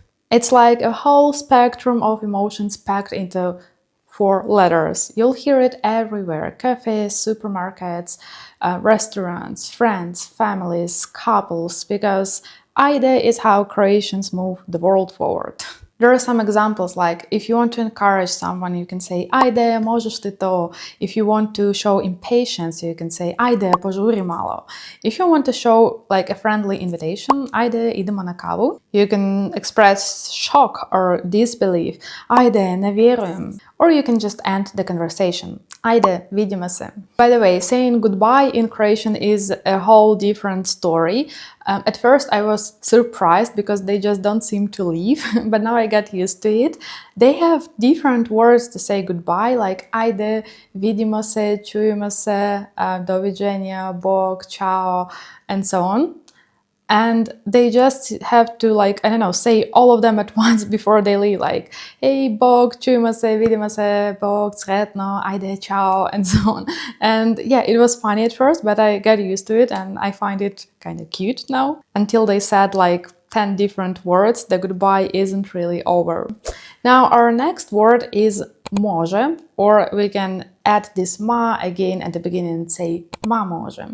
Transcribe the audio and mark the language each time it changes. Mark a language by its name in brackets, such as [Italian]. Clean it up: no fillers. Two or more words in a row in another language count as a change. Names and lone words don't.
[English] It's like a whole spectrum of emotions packed into 4 letters. You'll hear it everywhere: cafes, supermarkets, restaurants, friends, families, couples, because Ajde is how Croatians move the world forward. There are some examples, like if you want to encourage someone, you can say [Croatian] Ajde, možeš ti to. [English] If you want to show impatience, you can say [Croatian] Ajde, požuri malo. [English] If you want to show like a friendly invitation, [Croatian] Ajde, idemo na kavu. [English] You can express shock or disbelief. [Croatian] Ajde, ne vjerujem. [English] Or you can just end the conversation. [Croatian] Ajde, vidimo se. [English] By the way, saying goodbye in Croatian is a whole different story. At first I was surprised because they just don't seem to leave, but now I got used to it. They have different words to say goodbye, like [Croatian] ajde, vidimo se, čujemo se, doviđenja, bog, [English] ciao, and so on. And they just have to, like, I don't know, say all of them at once before they leave, like, [Croatian] hey, bog, čujemo se, vidimo se, bog, sretno, ajde, [English] ciao, and so on. And yeah, it was funny at first, but I got used to it and I find it kind of cute now. Until they said like 10 different words, the goodbye isn't really over. Now, our next word is Može, or we can add this ma again at the beginning and say [Croatian] ma može.